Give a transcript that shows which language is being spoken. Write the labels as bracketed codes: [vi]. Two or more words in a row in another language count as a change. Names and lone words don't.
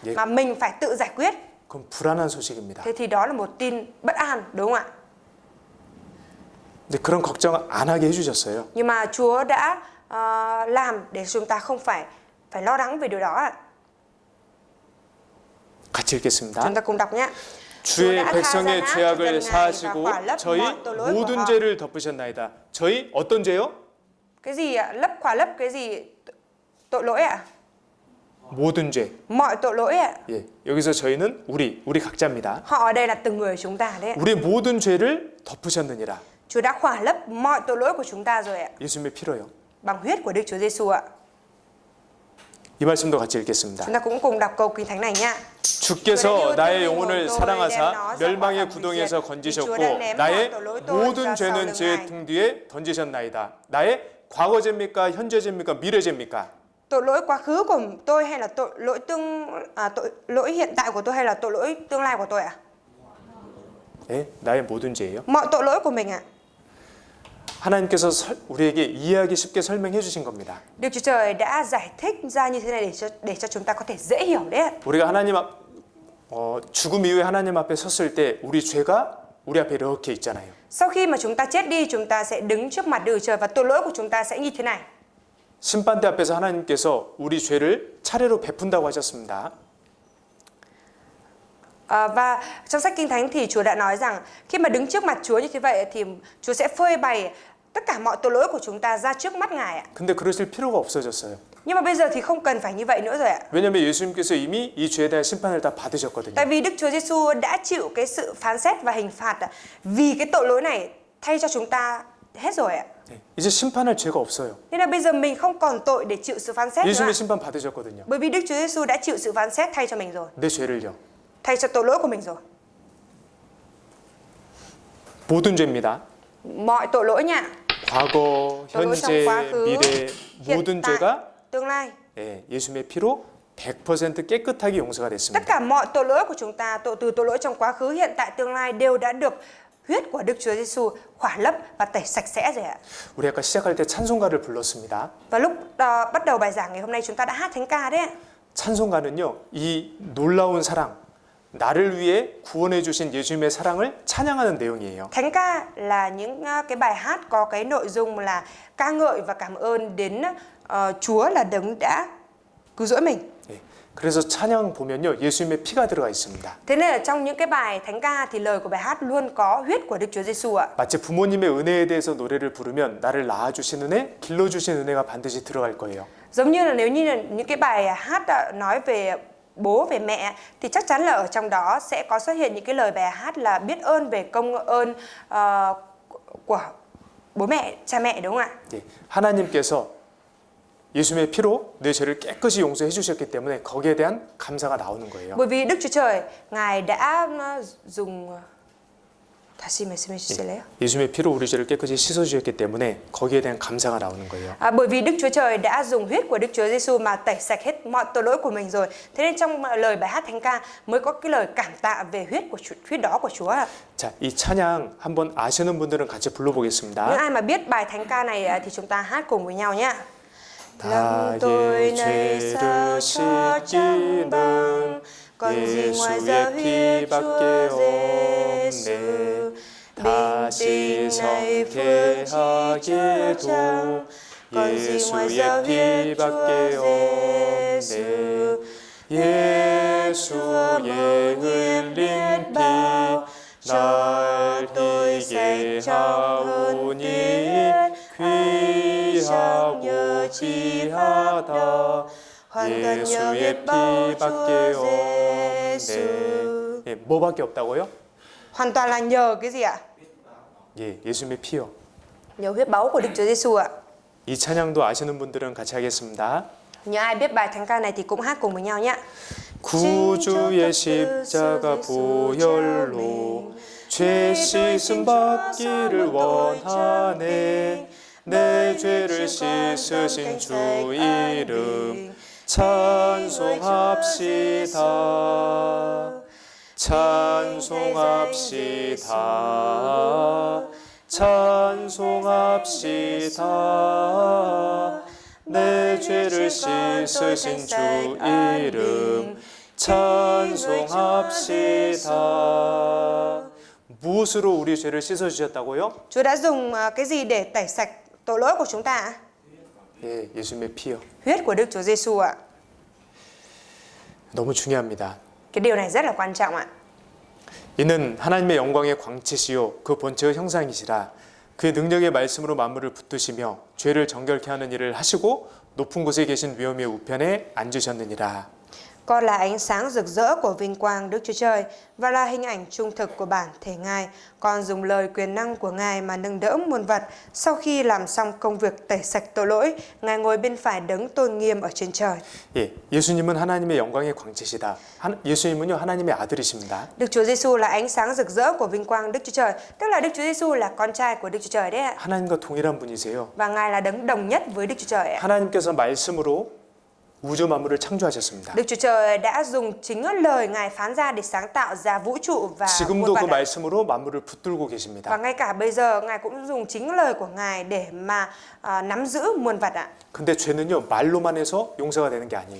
[en] Yes. [vi] mà mình phải tự giải quyết, [ko] 그럼 불안한 소식입니다. [vi] thế thì đó là một tin bất an, đúng không ạ? [ko] 근데 그런 걱정 안 하게 해주셨어요. [vi] Nhưng mà Chúa đã làm để chúng ta không phải lo lắng về điều đó ạ. [ko] 같이 읽겠습니다. [vi] Chúng ta cùng đọc nhé. [ko] 주의 백성의 죄악을 사하시고 저희 모든 모든 죄를 덮으셨나이다. 저희 어떤 죄요? [vi] Cái gì ạ? Khỏa lấp cái gì? Tội lỗi ạ? [ko] 모든 죄. [vi] Mọi tội lỗi ạ? [ko] 예, 여기서 저희는 우리 각자입니다. [vi] Họ ở đây là từng người chúng ta đấy ạ. [ko] 우리 모든 죄를 덮으셨느니라. [vi] Chúa đã khỏa lấp mọi tội lỗi của chúng ta rồi ạ. [ko] 예수님의 피로요. [vi] Bằng huyết của Đức Chúa Giêsu ạ. [ko] 이 말씀도 같이 읽겠습니다. [vi] Chúng ta cũng cùng đọc câu kinh thánh này nha. [ko] 주께서 나의 영혼을 사랑하사 멸망의 구덩이에서 건지셨고 나의 모든 죄는 제 등 뒤에 던지셨나이다. 나의 과거 죄입니까? 현재 죄입니까? 미래 죄입니까? [vi] Tội lỗi quá khứ của tôi hay là tội lỗi hiện tại của tôi hay là tội lỗi tương lai của tôi ạ? [ko] 네, 나의 모든 죄예요. [vi] Mọi tội lỗi của mình ạ. [ko] 하나님께서 우리에게 이해하기 쉽게 설명해 주신 겁니다. [vi] Đức Chúa Trời đã giải thích ra như thế này để cho chúng ta có thể dễ hiểu đấy ạ. [ko] 우리가 하나님 죽음 이후에 하나님 앞에 섰을 때 우리 죄가 우리 앞에 이렇게 있잖아요. [vi] Sau khi mà chúng ta chết đi, chúng ta sẽ đứng trước mặt Đức Chúa Trời và tội lỗi của chúng ta sẽ như thế này. [ko] 심판대 앞에서 하나님께서 우리 죄를 차례로 베푼다고 하셨습니다. [vi] Và trong sách Kinh Thánh thì Chúa đã nói rằng khi mà đứng trước mặt Chúa như thế vậy thì Chúa sẽ phơi bày tất cả mọi tội lỗi của chúng ta ra trước mắt Ngài ạ. [ko] 근데 그러실 필요가 없어졌어요. [vi] Nhưng mà bây giờ thì không cần phải như vậy nữa rồi ạ. [ko] 왜냐하면 예수님께서 이미 이 죄에 대한 심판을 다 받으셨거든요. [vi] Tại vì Đức Chúa Giêsu đã chịu cái sự phán xét và hình phạt vì cái tội lỗi này thay cho chúng ta hết rồi ạ. [ko] 네, 이제 심판할 죄가 없어요. [vi] Nên là bây giờ mình không còn tội để chịu sự phán xét nữa [ko] 예수님의 [vi] ạ. [ko] 심판 받으셨거든요. [vi] Bởi vì Đức Chúa Giêsu đã chịu sự phán xét thay cho mình rồi, [ko] 내 죄를요. [vi] thay cho tội lỗi của mình rồi. [ko] 모든 죄입니다. [vi] Mọi tội lỗi nha. [ko] 과거, [vi] tội lỗi trong [ko] 현재, [vi] quá khứ, [ko] 미래 [vi] hiện [ko] 모든 [vi] tại, [ko] 죄가 [vi] tương lai. [ko] 예수님의 피로 100% 깨끗하게 용서가 [vi] Tất [ko] 됐습니다. [vi] cả mọi tội lỗi của chúng ta, từ tội lỗi trong quá khứ, hiện tại, tương lai đều đã được huyết của Đức Chúa Giêsu khỏa lấp và tẩy sạch sẽ rồi ạ. [ko] 우리 아까 시작할 때 찬송가를 불렀습니다. [vi] Và lúc bắt đầu bài giảng ngày hôm nay chúng ta đã hát thánh ca đấy ạ. [ko] 찬송가는요, 이 놀라운 사랑, 나를 위해 구원해 주신 예수님의 사랑을 찬양하는 내용이에요. [vi] Thánh ca là những cái bài hát có cái nội dung là ca ngợi và cảm ơn đến Chúa là đấng đã cứu rỗi mình. [ko] 예, 그래서 찬양 보면요, 예수님의 피가 들어가 있습니다. [vi] Thế nên là trong những cái bài thánh ca thì lời của bài hát luôn có huyết của Đức Chúa Giêsu ạ. [ko] 마치 부모님의 은혜에 대해서 노래를 부르면 나를 낳아주신 은혜, 길러주신 은혜가 반드시 들어갈 거예요. [vi] Giống như là nếu như là những cái bài hát nói về bố về mẹ thì chắc chắn là ở trong đó sẽ có xuất hiện những cái lời bài hát là biết ơn về công ơn của bố mẹ, cha mẹ, đúng không ạ? [ko] 예, 하나님께서 예수님의 피로 내 죄를 깨끗이 용서해 주셨기 때문에 거기에 대한 감사가 나오는 거예요. [vi] Bởi vì Đức Chúa Trời Ngài đã dùng [ko] 다시 말씀해 주실래요? 예수님의 피로 우리 죄를 깨끗이 씻어 주셨기 때문에 거기에 대한 감사가 나오는 거예요. [vi] Bởi vì Đức Chúa Trời đã dùng huyết của Đức Chúa Giêsu mà tẩy sạch hết mọi tội lỗi của mình rồi. Thế nên trong lời bài hát thánh ca mới có cái lời cảm tạ về huyết đó của Chúa. [ko] 자, 이 찬양 한번 아시는 분들은 같이 [vi] Những [ko] 불러보겠습니다. [vi] ai mà biết bài thánh ca này thì chúng ta hát cùng với nhau nhé. [ko] 나의 죄를 씻기는 예수의 피밖에 없네. 다시 성태하게도 예수의 피밖에 없네. 예수의 흘린 피 날 희게 하오니 귀하고 귀하다. 예수의 피밖에 없네. 예, 뭐밖에 없다고요? [vi] Hoàn toàn là nhờ cái gì ạ? [ko] 예, 예수님의 피요. [vi] Nhờ huyết báu của Đức Chúa Giêsu ạ. [ko] 이 찬양도 아시는 분들은 같이 하겠습니다. [vi] Những ai biết bài thánh ca này thì cũng hát cùng với nhau nhé. [ko] 구주의 십자가 보혈로 죄 씻음 받기를 원하네. 내 죄를 씻으신 주 이름 찬송합시다. 찬송합시다. 찬송합시다. 내 죄를 씻으신 주 이름 찬송합시다. 무엇으로 우리 죄를 씻어 주셨다고요? [vi] Chúa đã dùng cái gì để tẩy sạch tội lỗi của chúng ta? [ko] 예, 예수님의 피요. [vi] Huyết của Đức Chúa Giêsu ạ. [ko] 너무 중요합니다. [vi] Cái điều này rất là quan trọng ạ. [ko] 이는 하나님의 영광의 광채시요 그 본체의 형상이시라. 그의 능력의 말씀으로 만물을 붙드시며 죄를 정결케 하는 일을 하시고 높은 곳에 계신 위엄의 우편에 앉으셨느니라. [vi] Con là ánh sáng rực rỡ của vinh quang Đức Chúa Trời và là hình ảnh trung thực của bản thể Ngài. Con dùng lời quyền năng của Ngài mà nâng đỡ muôn vật. Sau khi làm xong công việc tẩy sạch tội lỗi, Ngài ngồi bên phải đấng tôn nghiêm ở trên trời. [ko] 예, 예수님은 하나님의 영광의 광채시다. 예수님은요 하나님의 아들이십니다. [vi] Đức Chúa Giêsu là ánh sáng rực rỡ của vinh quang Đức Chúa Trời, tức là Đức Chúa Giêsu là con trai của Đức Chúa Trời đấy ạ. [ko] 하나님과 동일한 분이세요. [vi] Và Ngài là đấng đồng nhất với Đức Chúa Trời ạ. [ko] 하나님께서 말씀으로 우주 만물을 창조하셨습니다. [vi] Đức Chúa Trời đã dùng chính lời Ngài phán ra để sáng tạo ra vũ trụ và [ko] 지금도 [vi] muôn [ko] 그 [vi] vật. [ko] 말씀으로 만물을 붙들고 [vi] Và [ko] 계십니다. [vi] ngay cả bây giờ Ngài cũng dùng chính lời của Ngài để mà nắm giữ muôn vật ạ. [ko] 근데 죄는요 말로만 해서 용서가 되는 게 아니에요.